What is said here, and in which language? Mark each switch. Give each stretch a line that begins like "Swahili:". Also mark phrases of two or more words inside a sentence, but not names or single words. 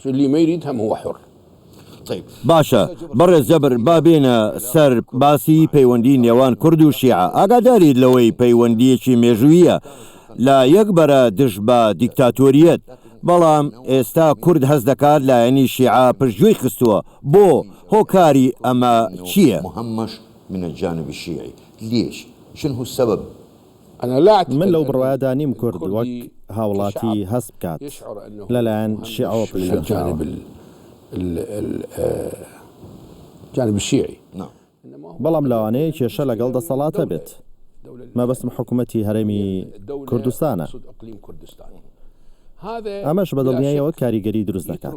Central Kurdish: باشە بەڕێز جەبر با بێنە سەر باسی پەیوەندی نێوان کورد و شیعە ئاگاداریت لەوەی پەیوەندیەکی مێژوویە لە یەکبەرە دژ بە دیکتاتۆریەت بەڵام ئێستا کورد هەست دەکات لایەنی شیعە پشتگوێی خستووە بۆ هۆکاری ئەمە چییە؟
Arabic: مهمش من الجانب الشيعي ليش؟ شنو هو السبب؟
Central Kurdish: من لەو بڕوایەدا نیم کورد وەک هاوڵاتی هەست بکات لەلایەن شیعەوە
Arabic: الجانب الشيعي
Central Kurdish: بەڵام لەوانەیە کێشە لەگەڵ دەسەڵاتە بێت مەبەستم حکوومەتی هەرێمی کوردستانە ئەمەش بەدڵنیایەوە کاریگەری دروست دەکات